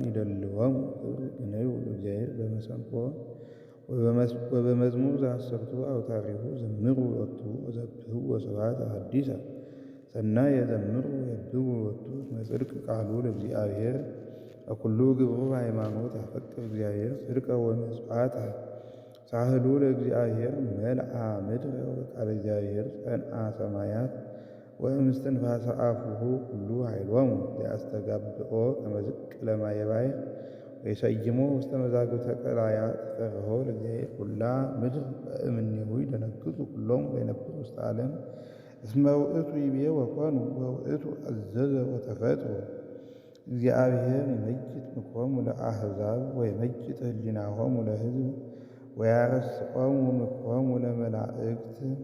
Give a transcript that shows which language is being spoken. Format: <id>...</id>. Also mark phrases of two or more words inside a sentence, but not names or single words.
<gez>ይደልዎሙ ክብር። ግነዩ ለእግዚአብሔር በመሰንቆ ወበመዝሙር ዘአስርቱ አውታሪሁ ዘምሩ ሎቱ ወሰብሕዎ ስብሐተ ሐዲሰ። ሰናየ ዘምሩ ወየብቡ ሎቱ እስመ ጽድቅ ቃሉ ለእግዚአብሔር። ወኩሉ ግብሩ በሃይማኖት ያፈቅር እግዚአብሔር ጽድቀ ወመጽዋዕተ። ሳህሉ ለእግዚአብሔር መልአ ምድረ ወቃለ እግዚአብሔር ጸንዐ ሰማያት። ወእምስትንፋሰ አፉሁ ኩሉ ኃይሎሙ። ዘያስተጋብኦ ከመ ዝቅ ለማየ ባሕር ወይሰይሞ ውስተ መዛግብተ ቀላያት። ፈርሆ ለእግዚአብሔር ኩላ ምድር በእምኔሁ ይደነግጹ ኩሎሙ ዘይነብሩ ውስተ ዓለም። እስመ ውእቱ ይቤ ወኮኑ ወውእቱ አዘዘ ወተፈጥሩ። እግዚአብሔር ይመይጥ ምክሮሙ ለአሕዛብ ወይመይጥ ህሊናሆሙ ለሕዝብ ወያረስዖሙ ምክሮሙ ለመላእክት።</gez>